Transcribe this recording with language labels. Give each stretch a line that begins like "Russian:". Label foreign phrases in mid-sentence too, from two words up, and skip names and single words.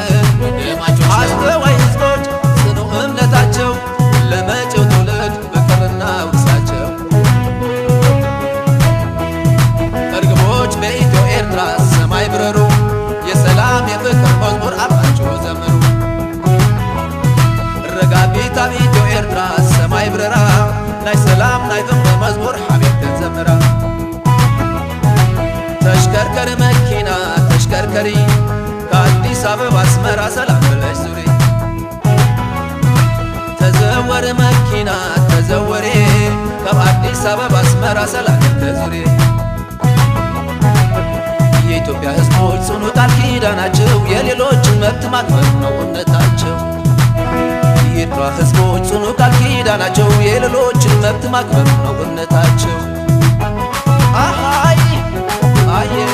Amharic: ወንድማቾች ነው አስተዋይ ሕዝቦች ጽኑ እምነታቸው ለመጪው ትውልድ ፍቅርና ውርሳቸው እርግቦች በኢትዮ ኤርትራ ሰማይ ብረሩ የሰላም የፍቅር መዝሙር አብራችሁ ዘምሩ
Tigrinya: ረጋቢት ኣብ ኢትዮ ኤርትራ ሰማይ ብረራ ናይ ሰላም ናይ ፍቅሪ መዝሙር ሓቢብከን ዘምራ
Amharic: ተሽከርከሪ መኪና ተሽከርከሪ ከአዲስ አበባ አስመራ ሰላም ብለሽ ዙሪ
Tigrinya: ተዘወረ መኪና ተዘወሬ ካብ አዲስ አበባ አስመራ ሰላም ተዙሪ
Amharic: የኢትዮጵያ ሕዝቦች ጽኑ ቃል ኪዳናቸው የሌሎችን መብት ማክበር ነው እምነታቸው የኤርትራ ሕዝቦች ጽኑ ቃል ኪዳናቸው የሌሎችን መብት ማክበር ነው እምነታቸው አሃይ አየ